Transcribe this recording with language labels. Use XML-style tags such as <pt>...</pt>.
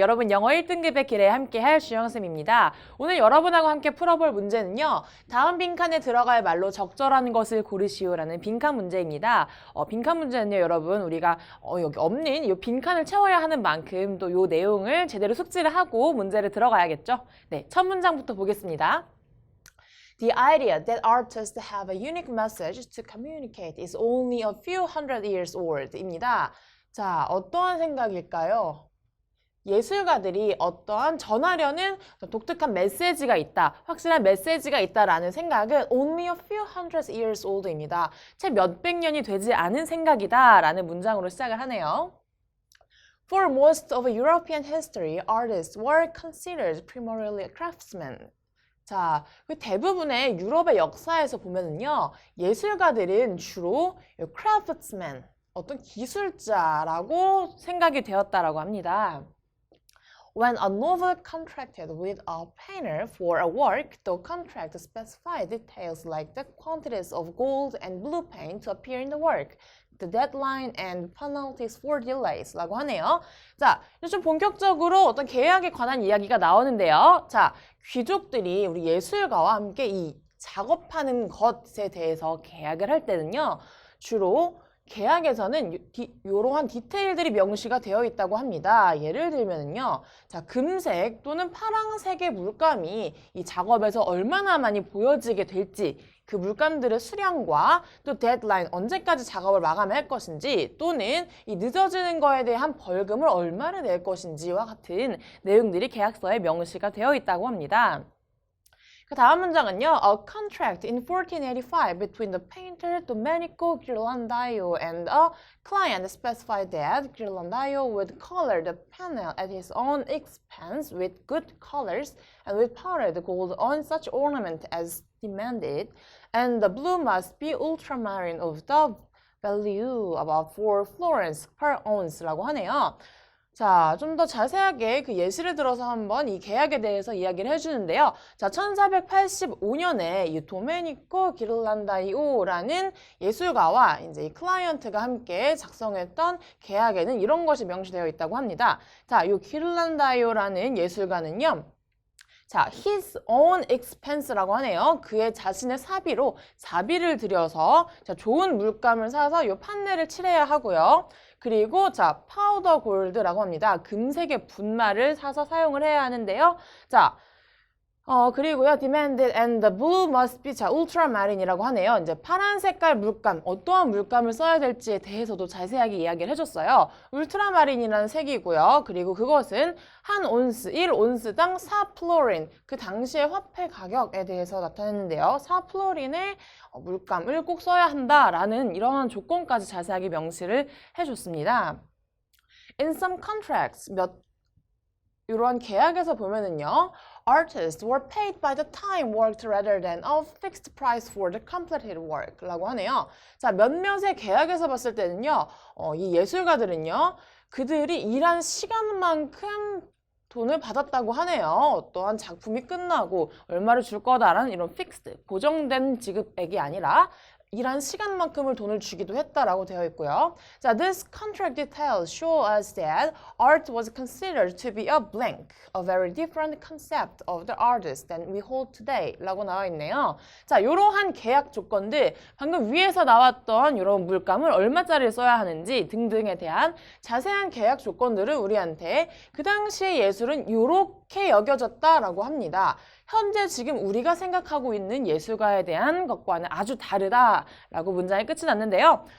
<ko>여러분 영어 1등급의 길에 함께할 주영쌤입니다. 오늘 여러분하고 함께 풀어볼 문제는요. 다음 빈칸에 들어갈 말로 적절한 것을 고르시오라는 빈칸 문제입니다. 빈칸 문제는요, 여러분 우리가 여기 없는 이 빈칸을 채워야 하는 만큼 또 이 내용을 제대로 숙지를 하고 문제를 들어가야겠죠. 네, 첫 문장부터 보겠습니다.</ko> <en>The idea that artists have a unique message to communicate is only a few hundred years old</en> <ko>입니다. 자, 어떠한 생각일까요? 예술가들이 어떠한 전하려는 독특한 메시지가 있다, 확실한 메시지가 있다라는 생각은</ko> <en>only a few hundred years old</en> <ko>입니다. 채 몇백 년이 되지 않은 생각이다 라는 문장으로 시작을 하네요.</ko> <en>For most of European history, artists were considered primarily craftsmen.</en> <ko>자, 그 대부분의 유럽의 역사에서 보면은요, 예술가들은 주로 craftsmen, 어떤 기술자라고 생각이 되었다라고 합니다.</ko> <en>When a novel contracted with a painter for a work, the contract specified details like the quantities of gold and blue paint to appear in the work, the deadline and penalties for delays</en> <ko>라고 하네요. 자, 이제 좀 본격적으로 어떤 계약에 관한 이야기가 나오는데요. 자, 귀족들이 우리 예술가와 함께 이 작업하는 것에 대해서 계약을 할 때는요, 주로 계약에서는 이러한 디테일들이 명시가 되어 있다고 합니다. 예를 들면요, 자, 금색 또는 파란색의 물감이 이 작업에서 얼마나 많이 보여지게 될지, 그 물감들의 수량과 또 데드라인, 언제까지 작업을 마감할 것인지, 또는 이 늦어지는 거에 대한 벌금을 얼마나 낼 것인지와 같은 내용들이 계약서에 명시가 되어 있다고 합니다. 그 다음 문장은요.</ko> <en>A contract in 1485 between the painter Domenico Ghirlandaio and a client specified that Ghirlandaio would color the panel at his own expense with good colors and with powdered gold on such ornament as demanded, and the blue must be ultramarine of the value about 4 florins per ounce</en> <ko>라고 하네요. 자, 좀 더 자세하게 그 예시를 들어서 한번 이 계약에 대해서 이야기를 해주는데요. 자, 1485년에 이 도메니코 기를란다이오라는 예술가와 이제 이 클라이언트가 함께 작성했던 계약에는 이런 것이 명시되어 있다고 합니다. 자, 이 기를란다이오라는 예술가는요. 자,</ko> <en>his own expense</en> <ko>라고 하네요. 그의 자신의 사비를 들여서 자, 좋은 물감을 사서 이 판넬을 칠해야 하고요. 그리고 자, 파우더 골드라고 합니다. 금색의 분말을 사서 사용을 해야 하는데요. 자, 그리고요,</ko> <en>demanded and the blue must be, 자, ultramarine이라고 하네요.</en> <ko>이제 파란 색깔 물감, 어떠한 물감을 써야 될지에 대해서도 자세하게 이야기를 해줬어요. 울트라마린이라는 색이고요. 그리고 그것은 한 온스, 1온스당 4플로린, 그 당시의 화폐 가격에 대해서 나타냈는데요. 4플로린의 물감을 꼭 써야 한다라는 이런 조건까지 자세하게 명시를 해줬습니다.</ko> <en>In some contracts,</en> <ko>이런 계약에서 보면은요,</ko> <en>artists were paid by the time worked rather than a fixed price for the completed work</en> <ko>라고 하네요. 자, 몇몇의 계약에서 봤을 때는요, 이 예술가들은요, 그들이 일한 시간만큼 돈을 받았다고 하네요. 어떠한 작품이 끝나고 얼마를 줄 거다라는 이런 fixed, 고정된 지급액이 아니라 일한 시간만큼을 돈을 주기도 했다라고 되어 있고요.</ko> <en>자, this contract details show us that art was considered to be a blank, a very different concept of the artist than we hold today</en> <ko>라고 나와 있네요. 자, 이러한 계약 조건들, 방금 위에서 나왔던 이런 물감을 얼마짜리 써야 하는지 등등에 대한 자세한 계약 조건들을 우리한테 그 당시의 예술은 이렇게 여겨졌다라고 합니다. 현재 지금 우리가 생각하고 있는 예술가에 대한 것과는 아주 다르다라고 문장이 끝이 났는데요.</ko>